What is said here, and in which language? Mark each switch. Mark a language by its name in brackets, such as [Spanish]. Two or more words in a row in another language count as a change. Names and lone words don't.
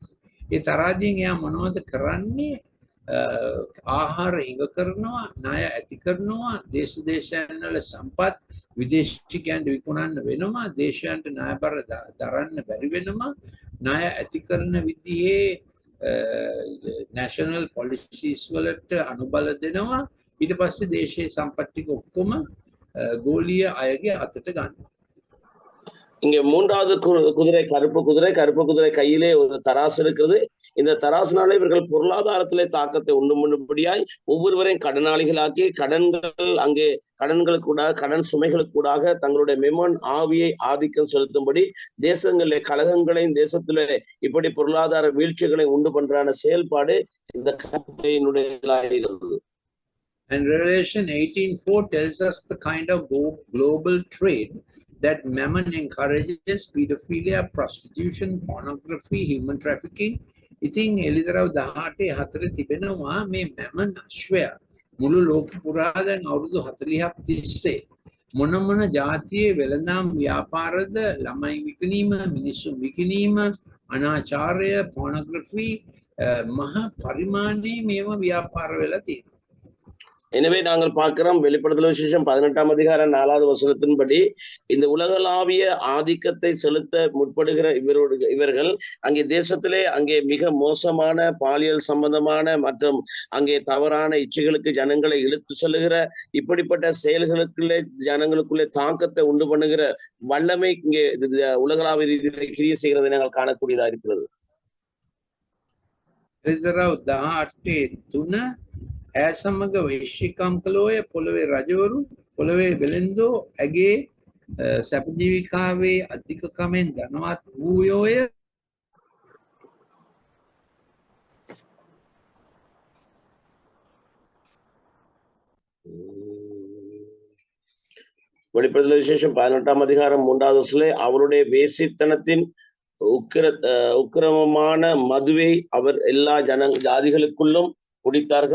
[Sinhala] ඒ තරාදියෙන් එයා මොනවද කරන්නේ? ආහාර හිඟ කරනවා, ණය ඇති කරනවා, දේශයන්වල සම්පත් විදේශිකයන්ට විකුණන්න වෙනවා, දේශයන්ට ණයබර දරන්න බැරි වෙනවා, ණය ඇති කරන විදිහේ [English] national policies [Sinhala] වලට අනුබල දෙනවා. ඊට පස්සේ දේශීය සම්පත් ටික ඔක්කොම ගෝලීය අයගේ අතට ගන්නවා. [Tamil] இங்க மூன்றாவது குதிரை கருப்பு குதிரை கையிலே ஒரு தராசு இருக்கிறது. இந்த தராசுனாலே இவர்கள் பொருளாதாரத்திலே தாக்கத்தை உண்டு பண்ணும்படியாய் ஒவ்வொருவரையும் கடனாளிகளாக்கி கடன்களுக்கூடாக கடன் சுமைகளுக்கூடாக தங்களுடைய மெமன் ஆவியை ஆதிக்கம் செலுத்தும்படி தேசங்களிலே கலகங்களையும் தேசத்திலே இப்படி பொருளாதார வீழ்ச்சிகளை உண்டு பண்றான செயல்பாடு இந்த கருத்தையினுடைய. [English] And Revelation 18:4 tells us the kind of global trade that Mammon encourages: pedophilia, prostitution, pornography, human trafficking. [Sinhala] ඉතින් එලිදරව් 18:4 තිබෙනවා මේ Mammon අශ්වය මුළු ලෝක පුරා දැන් අවුරුදු 40ක් තිස්සේ මොන ජාතියේ වෙළඳාම් ව්‍යාපාරද, ළමයි විකිණීම, මිනිස්සු විකිණීම, අනාචාරය, pornography මහා පරිමාණයේ මේවා ව්‍යාපාර වෙලා තියෙනවා. [Tamil] எனவே நாங்கள் பார்க்கிறோம் வெளிப்படுத்தல் விசேஷம் 18ஆம் அதிகாரம் 4வது வசனத்தின்படி இந்த உலகளாவிய ஆதிக்கத்தை செலுத்த முற்படுகிற இவர்கள் அங்கே தேசத்திலே அங்கே மிக மோசமான பாலியல் சம்பந்தமான மற்றும் அங்கே தவறான இச்சைகளுக்கு ஜனங்களை இழுத்து செல்லுகிற இப்படிப்பட்ட செயல்களுக்குள்ளே ஜனங்களுக்குள்ளே தாக்கத்தை உண்டு பண்ணுகிற வல்லமை இங்கே உலகளாவிய ரீதியிலே கிரியை செய்கிறதை நாங்கள் காணக்கூடியதா இருக்கிறது. [Sinhala] ඈ සමග වෛශ්‍යකම් කළෝය, පොළවේ රජවරු, පොළවේ වෙළෙන්දෝ ඇගේ සැප ජීවිකාවේ අධිකකමෙන් ධනවත් වූයෝය. [Tamil] வெளிப்படுத்தல் விசேஷம் 18ஆம் அதிகாரம் 3வது வசனத்திலே அவருடைய வேசித்தனத்தின் உக்கிரமமான மதுவை அவர் எல்லா ஜாதிகளுக்குள்ளும் குடித்தார்கள்.